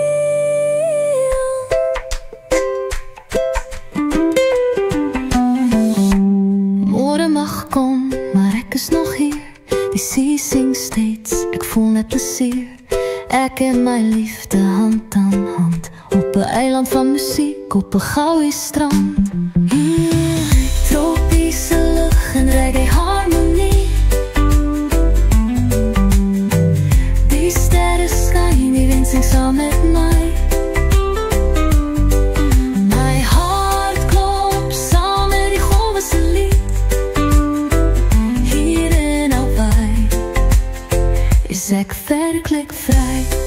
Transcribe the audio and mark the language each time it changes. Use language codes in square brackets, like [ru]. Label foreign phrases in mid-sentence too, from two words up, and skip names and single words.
[af] Kom, maar ek is nog hier. Die see sing steeds, ek voel net plezier. Ek en my liefde hand aan hand, [nl] op een eiland van muziek, op een gouden strand. Tropische lucht en reggae harmonie. [af] Die sterren skyn, die wind zingt saam met my. Is ek werkelijk vrij?